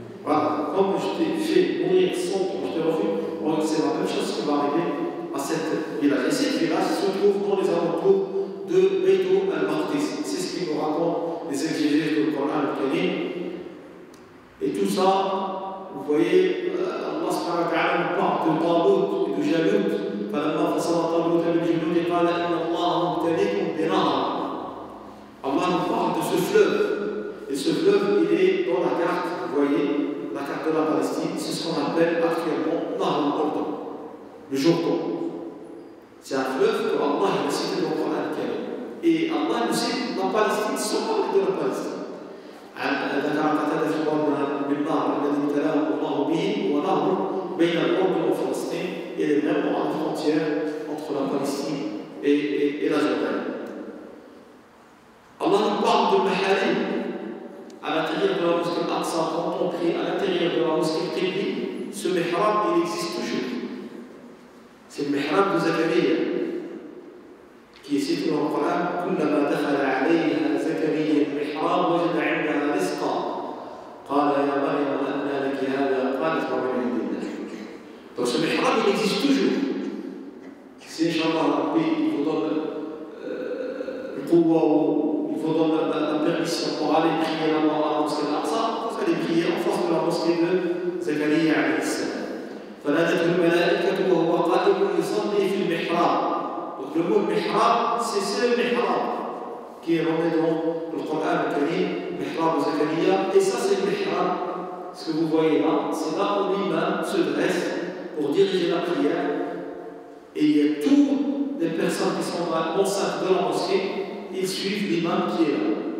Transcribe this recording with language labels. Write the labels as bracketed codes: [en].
[fr] Voilà, comme je t'ai fait mourir 100 ans, je t'ai refait, c'est la même chose qui va arriver à cette village. Et cette village se trouve dans les alentours de Beitou al-Maqdis. C'est ce qui nous racontent les exégèses du Coran al-Karim. Et tout ça, vous voyez, Allah subhanahu wa ta'ala nous parle de Talut et de Jalut. [ar] فلما فصل طالوت بالجنود قال إن الله مبتليكم بنهر. [fr] Allah nous parle de ce fleuve. Et ce fleuve, il est dans la carte, vous voyez, la carte de la Palestine, c'est ce qu'on appelle actuellement Nahr al-Urdun, le Jourdain. C'est un fleuve que Allah a cité dans le Coran al-Karim. Et Allah nous cite la Palestine sans parler de la Palestine. [ar] ذكر قتادة في بالنهر الذي ابتلاه الله به ونهر بين الأردن وفلسطين. [fr] Il est vraiment à la frontière entre la Palestine et la Jordanie. Allah nous parle de Maharim à l'intérieur de la mosquée Al-Aqsa. Quand on prie à l'intérieur de la mosquée Qibli, ce mihrab il existe toujours. C'est le mihrab de Zakaria qui est cité dans le Coran. [ar] كلما دخل عليها زكريا المحراب وجد عندها رزقا قال يا مريم أنى لك هذا قالت ومن عند الله. [fr] Donc ce mihrab il existe toujours. Si Inch'Allah il vous donne le pouvoir ou il vous donne la permission pour aller prier là-bas à la mosquée Al-Aqsa, vous allez prier en face de la mosquée de Zakaria alayhi salam. [ar] فنادته الملائكة وهو قائم يصلي في المحراب. [fr] Donc le mot mihrab, c'est ce mihrab qui est nommé dans le Coran al-Karim, mihrab de Zakaria. Et ça c'est le mihrab, ce que vous voyez là, c'est là où l'imam se dresse pour diriger la prière. Et il y a toutes les personnes qui sont dans l'enceinte de la mosquée, ils suivent l'imam qui est là.